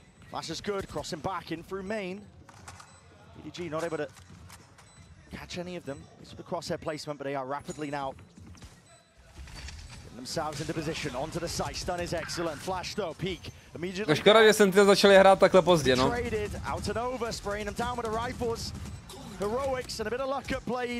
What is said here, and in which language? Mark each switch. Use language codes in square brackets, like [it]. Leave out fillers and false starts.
[en] Flash is good, crossing back in through main. EDG not able to catch any of them. It's the crosshair placement, but they are rapidly now getting themselves into position. Onto the site, stun is excellent. Flash though, peek. Immediately. [cs] Škoda, že Sentinels začali hrát takhle pozdě, no. [en] Out and over, spraying them down with the rifles. Heroics and a bit of luck at play.